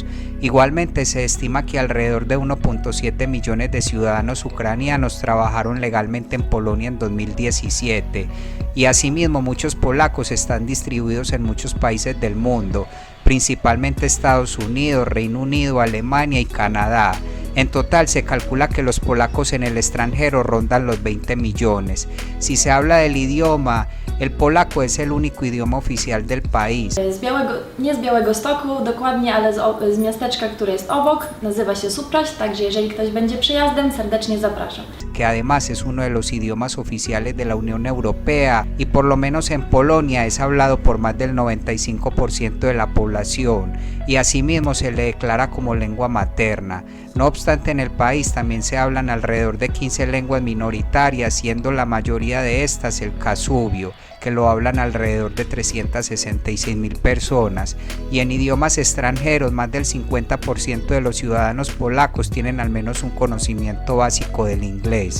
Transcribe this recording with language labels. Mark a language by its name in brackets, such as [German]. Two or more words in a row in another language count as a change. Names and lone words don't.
[Spanish] Igualmente se estima que alrededor de 1.7 millones de ciudadanos ucranianos trabajaron legalmente en Polonia en 2017, y asimismo muchos polacos están distribuidos en muchos países del mundo, principalmente Estados Unidos, Reino Unido, Alemania y Canadá. En total se calcula que los polacos en el extranjero rondan los 20 millones. Si se habla del idioma, el polaco es el único idioma oficial del país. [Polish] Nie z Białegostoku dokładnie, ale z miasteczka, które jest obok, nazywa się Supraś, także jeżeli ktoś będzie przyjazdem, serdecznie zapraszam. [Spanish] Que además es uno de los idiomas oficiales de la Unión Europea y por lo menos en Polonia es hablado por más del 95% de la población y asimismo se le declara como lengua materna. No obstante, en el país también se hablan alrededor de 15 lenguas minoritarias, siendo la mayoría de estas el kasubio, que lo hablan alrededor de 366.000 personas, y en idiomas extranjeros más del 50% de los ciudadanos polacos tienen al menos un conocimiento básico del inglés.